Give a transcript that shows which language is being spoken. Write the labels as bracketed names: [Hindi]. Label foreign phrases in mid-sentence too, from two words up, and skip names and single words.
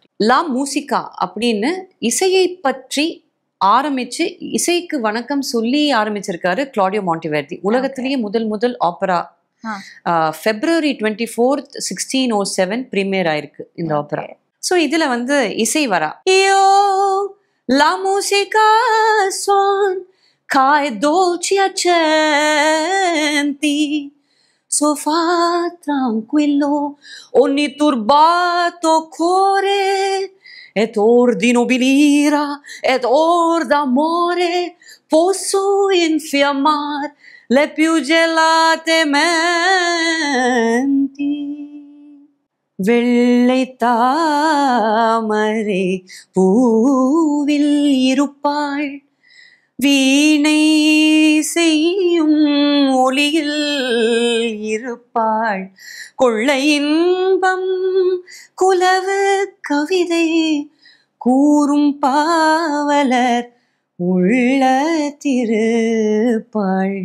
[Tamil] லா மூசிகா அப்படின்னு இசையை பற்றி ஆரம்பிச்சு இசைக்கு வணக்கம் சொல்லி ஆரம்பிச்சிருக்காரு கிளாடியோ மாண்டிவெர்டி. உலகத்திலேயே முதல் ஆப்பரா February 24th 1607 பிரீமியர் ஆயிருக்கு இந்த ஆப்பரா. ஸோ இதுல வந்து இசை வரா [Italian] Io la musica son, ch'ai dolci accenti so fa tranquillo ogni turbato cuore et or di nobilira et or d'amore posso infiammar le più gelate menti. [Tamil] வெள்ளை தாமரை பூவில் இருப்பாள், வீணை செய்யும் ஒளியில் இருப்பாள், கொள்ளை இன்பம் குலவு கவிதை கூறும் பாவலர் உள்ள திருப்பாள்.